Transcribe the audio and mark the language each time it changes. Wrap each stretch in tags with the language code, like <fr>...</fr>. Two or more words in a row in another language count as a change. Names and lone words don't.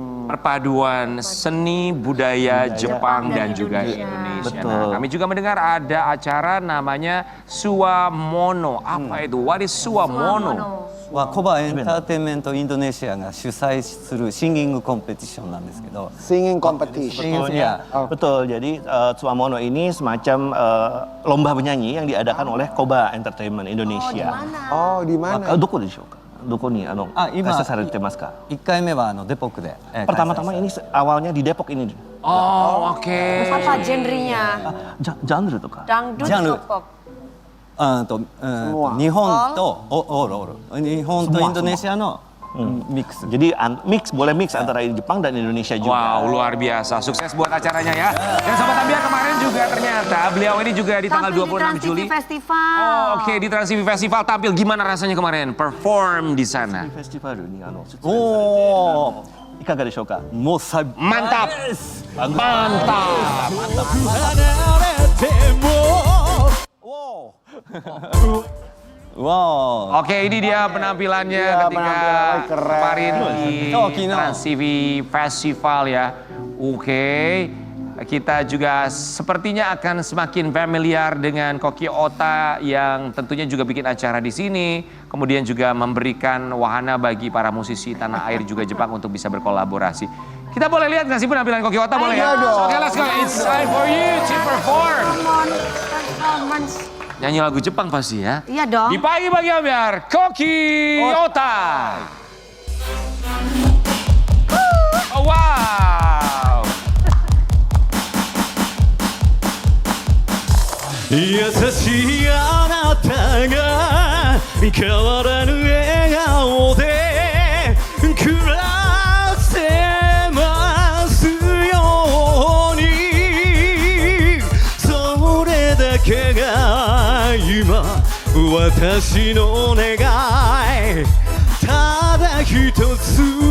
<id>Perpaduan seni budaya Jepang dan juga Indonesia. Betul. Nah, kami juga mendengar ada acara namanya Suwamono. Apa itu?</id> <en>What is Suwamono?</en> <ja>はコバエンターテインメントインドネシアが主催するシンギングコンペティションなんですけど、</ja> <en>Singing competition.</en> <id>ya, Betul, jadi Suwamono ini semacam lomba penyanyi yang diadakan oleh Koba Entertainment Indonesia. Oh, di mana?</id> <ja>どこでしょうか? どこに開催されてますか? 1回目はデポクで、</ja> <id>Pertama-tama ini awalnya di Depok ini. Oh, oke. Apa genrenya?</id> <ja>Genre とか.</ja> <id>Dangdut,</id> <ja>ジャンル</ja> <id>pop.</id> <ja>日本とオール日本とインドネシアのミックス。</ja> <id>Jadi boleh mix antara Jepang dan Indonesia juga. Wow, luar biasa. Sukses buat acaranya ya. Dan Sobat Ambiar kemarin juga ternyata beliau ini juga di tanggal 26 Juli. Festival. Oh, oke, di Trans TV Festival tampil. Gimana rasanya kemarin perform di sana? Festival ini</id> <ja>おお、いかがでしょうか? もう最</ja> <id>Mantap. Mantap. Wow. Oke, ini dia penampilannya Iya, ketika penampilannya keren. kemarin di Oh, Kino. Trans TV Festival ya. Oke, kita juga sepertinya akan semakin familiar dengan Koki Ota yang tentunya juga bikin acara di sini. Kemudian juga memberikan wahana bagi para musisi tanah air juga Jepang untuk bisa berkolaborasi. Kita boleh lihat nggak sih penampilan Koki Ota? Boleh ya? Oke,</id> <en>let's go. It's time for you to perform. Performance.</en> <id>Nyanyi lagu Jepang pasti ya. Iya dong. Di pagi Ambiar, Koki Ota. Oh, wow.</id> <ja>優しいあなたが変わらぬ笑顔で暮らせますようにそれだけが今私の願いただ一つ</ja>